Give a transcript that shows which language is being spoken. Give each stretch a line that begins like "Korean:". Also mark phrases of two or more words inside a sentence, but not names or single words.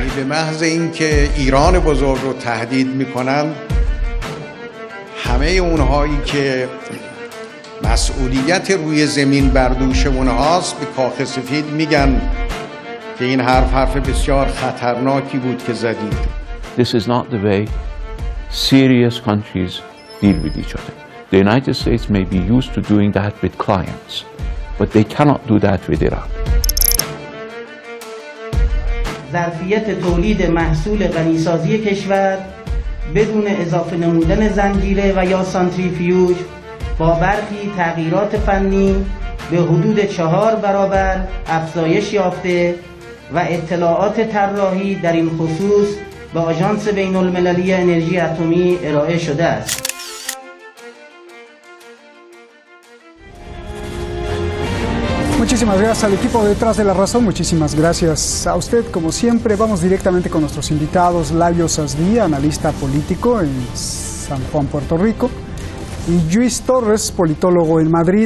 Persian: به محض اینکه ایران بزرگ رو تهدید میکنن، همه اونهایی که مسئولیت روی زمین بر دوش اونهاست به کاخ سفید میگن که این حرف بسیار خطرناکی بود که زدید.
English: This is not the way serious countries deal with each other. The United States may be used to doing that with clients, but they cannot do that with Iran.
Persian: ظرفیت تولید محصول غنیسازی کشور بدون اضافه نمودن زنجیره و یا سانتریفیوژ با برخی تغییرات فنی به حدود 4 برابر افزایش یافته و اطلاعات طراحی در این خصوص به آژانس بین المللی انرژی اتمی ارائه شده است.
Spanish: Muchísimas gracias al equipo detrás de la razón, muchísimas gracias a usted. Como siempre, vamos directamente con nuestros invitados. Lajos Asdía, analista político en San Juan, Puerto Rico, y Lluís Torres, politólogo en Madrid.